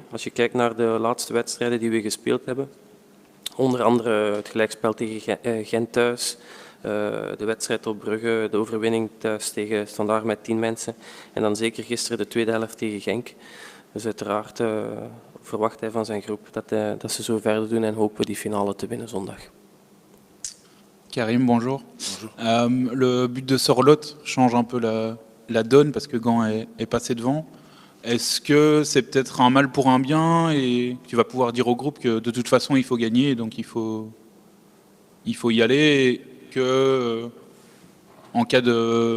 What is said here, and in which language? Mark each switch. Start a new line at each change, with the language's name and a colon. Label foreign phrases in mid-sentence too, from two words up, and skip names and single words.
Dutch: Als je kijkt naar de laatste wedstrijden die we gespeeld hebben, onder andere het gelijkspel tegen Gent thuis, de wedstrijd op Brugge, de overwinning thuis tegen Standaard met 10 mensen, en dan zeker gisteren de tweede helft tegen Genk. Dus uiteraard verwacht hij van zijn groep dat ze zo verder doen en hopen we die finale te winnen zondag.
French: Karim, bonjour. Le but de Sorloth change un peu la donne parce que Gand est passé devant. Est-ce que c'est peut-être un mal pour un bien et tu vas pouvoir dire au groupe que de toute façon il faut gagner, donc il faut y aller, et que en cas de...